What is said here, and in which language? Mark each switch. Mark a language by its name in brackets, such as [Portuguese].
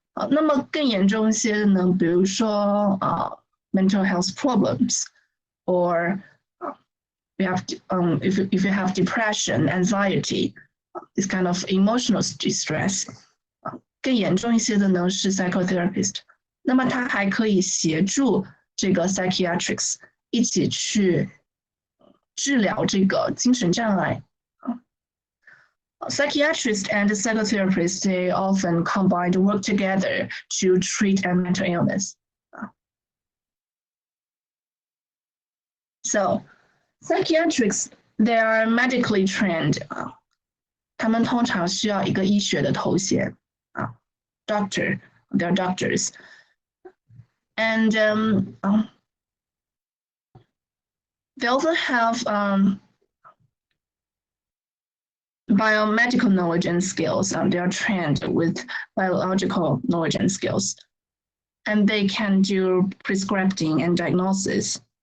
[Chinese] 那么更严重一些的呢，比如说 [English] mental health problems, or we have if you have depression, anxiety, this kind of emotional distress， [Chinese] 更严重一些的呢是 [English] psychotherapist。 [Chinese] 那么他还可以协助这个 psychiatrists 一起去治疗这个精神障碍。 [English] Psychiatrists and psychotherapists, they often combine to work together to treat a mental illness. So, psychiatrists, they are medically trained. [Chinese] 他们通常需要一个医学的头衔 [English] doctor, they're doctors. And they also have biomedical knowledge and skills. They are trained with biological knowledge and skills. And they can do prescribing and diagnosis.